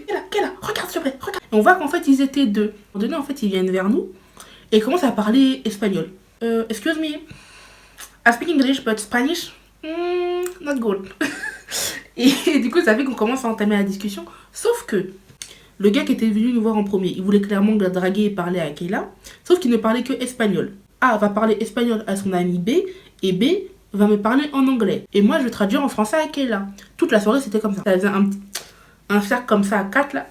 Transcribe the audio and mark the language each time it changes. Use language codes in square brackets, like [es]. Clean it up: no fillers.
[fr] Quel là, regarde s'il te plaît, regarde. Et on voit qu'en fait ils étaient deux. À un moment donné, en fait, ils viennent vers nous et ils commencent à parler espagnol. [en] Excuse me, I speak English but Spanish, not good. [fr] Et du coup, ça fait qu'on commence à entamer la discussion. Sauf que le gars qui était venu nous voir en premier, il voulait clairement la draguer et parler à Kayla, sauf qu'il ne parlait que espagnol. A va parler espagnol à son ami B, et B va me parler en anglais. Et moi, je vais traduire en français à Kayla. Toute la soirée, c'était comme ça. Ça faisait un cercle comme ça à 4, là.